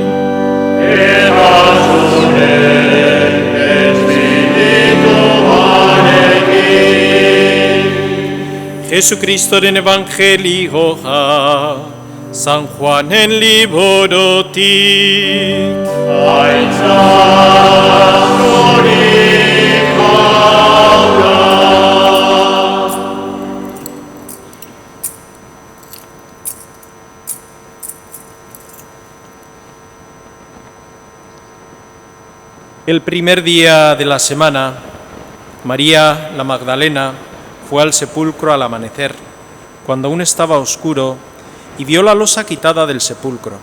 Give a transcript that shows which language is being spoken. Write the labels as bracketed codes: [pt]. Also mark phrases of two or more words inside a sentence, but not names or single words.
[eu] Eta zure espirituarekin. Jesucristoren evangelioa, San Juanen liburutik. Aintzat zuri jauna. [es] El primer día de la semana, María la Magdalena fue al sepulcro al amanecer, cuando aún estaba oscuro, y vio la losa quitada del sepulcro.